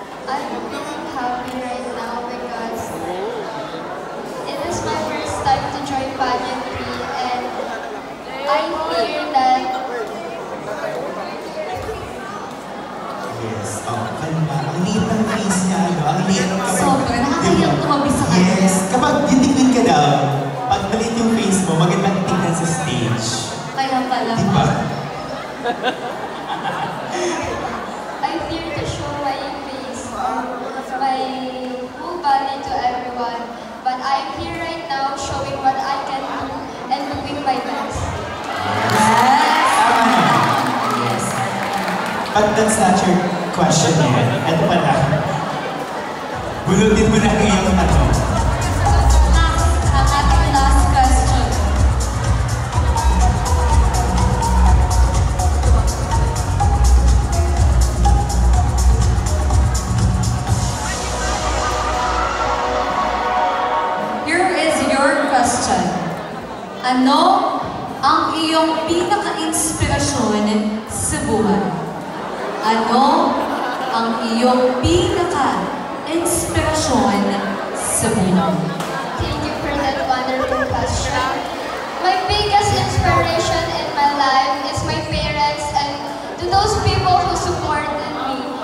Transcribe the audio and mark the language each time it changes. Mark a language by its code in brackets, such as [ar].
[en] I'm feeling happy right now because it is my first time to join pageantry and I hear that Yes. Oh, kalma. [tl] Ang liit ng face niya, ano? Ang liit ng kapag... Sobra. Nakakayang tumabi sa kanya. Yes. Kapag titignan ka daw, pag maliit yung face mo, magandang tignan sa stage. Kaya pala. Di ba? [en] I fear to show my face my full body to everyone, but I'm here right now showing what I can do and doing my best. [tl] Tama na. Yes. [en] But that's not your question yet. [tl] Ito pala. Bulutin mo na ang iyong tanong. Ang ating last question. [en] Here is your question. [tl] Ano ang iyong pinaka-inspirasyon sa buhay? Ano ang iyong pinaka-inspirasyon sa buhay? [en] Thank you for that wonderful question. My biggest inspiration in my life is my parents and to those people who supported me.